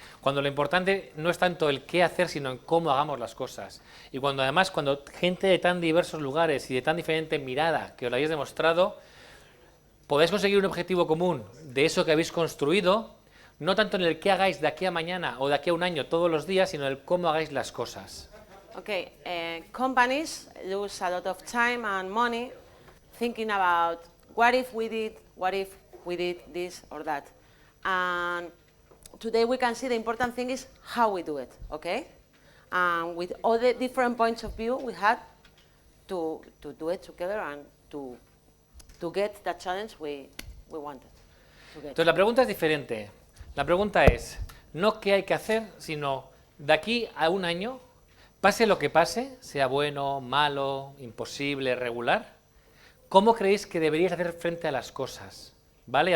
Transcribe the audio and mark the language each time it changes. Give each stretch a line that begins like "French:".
Spanish: Cuando lo importante no es tanto el qué hacer, sino en cómo hagamos las cosas. Y cuando gente de tan diversos lugares y de tan diferente mirada que os lo habéis demostrado, podéis conseguir un objetivo común de eso que habéis construido, no tanto en el qué hagáis de aquí a mañana o de aquí a un año todos los días, sino en el cómo hagáis las cosas.
English: Okay, companies lose a lot of time and money thinking about what if we did this or that. And today we can see the important thing is how we do it, okay? And with all the different points of view we had to do it together and to get that challenge we wanted to get.
Spanish: Entonces la pregunta es diferente. La pregunta es, no qué hay que hacer, sino de aquí a un año, pase lo que pase, sea bueno, malo, imposible, regular, ¿cómo creéis que deberíais hacer frente a las cosas? ¿Vale?